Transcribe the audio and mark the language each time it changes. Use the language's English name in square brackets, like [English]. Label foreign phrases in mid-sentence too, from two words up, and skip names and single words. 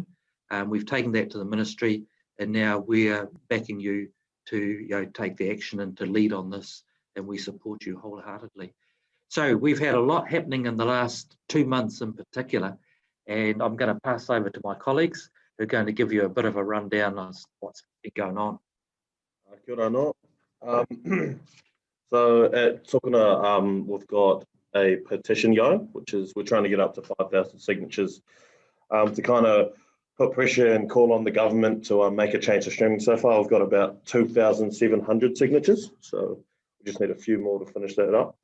[English] We've taken that to the ministry and now we're backing you to take the action and to lead on this. And we support you wholeheartedly. So we've had a lot happening in the last 2 months in particular. And I'm going to pass over to my colleagues who are going to give you a bit of a rundown on what's been going on. [Māori] Kia ora anō. [English] So at Tokona, we've got a petition going, which is we're trying to get up to 5,000 signatures to kind of put pressure and call on the government to make a change to streaming. So far, we've got about 2,700 signatures. So we just need a few more to finish that up.